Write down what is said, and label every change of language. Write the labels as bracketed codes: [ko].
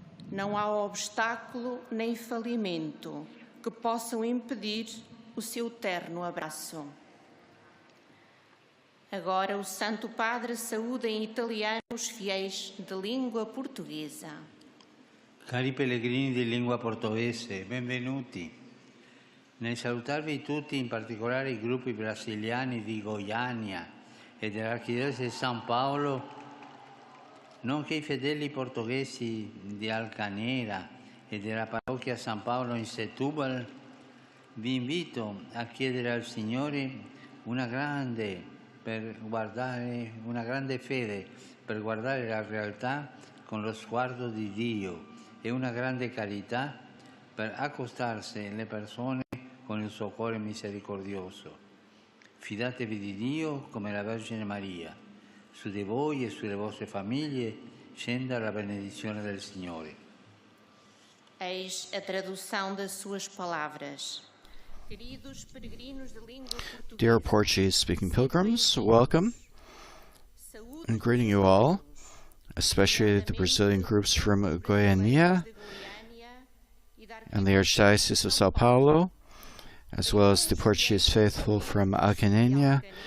[pt] Não há obstáculo nem falimento que possam impedir o seu terno abraço. Agora o Santo Padre saúda em italiano os fiéis de língua portuguesa. [it] Cari pellegrini di lingua portoghese, benvenuti. Nel salutarvi tutti, in particolare i gruppi brasiliani di Goiânia e dell'Archidiocesi di San Paolo, nonché i fedeli portoghesi di Alcanera e della parrocchia San Paolo in Setúbal, vi invito a chiedere al Signore una grande fede per guardare la realtà con lo sguardo di Dio e una grande carità per accostarsi alle persone con il suo cuore misericordioso. Fidatevi di Dio come la Vergine Maria. Su di voi e sulle vostre famiglie scenda la benedizione del Signore. [pt] Eis a tradução das suas palavras. Queridos peregrinos de língua portuguesa. [en] Dear Portuguese-speaking pilgrims, welcome and greeting you all, especially the Brazilian groups from Goiânia and the Archdiocese of São Paulo, as well as the Portuguese faithful from Alcanena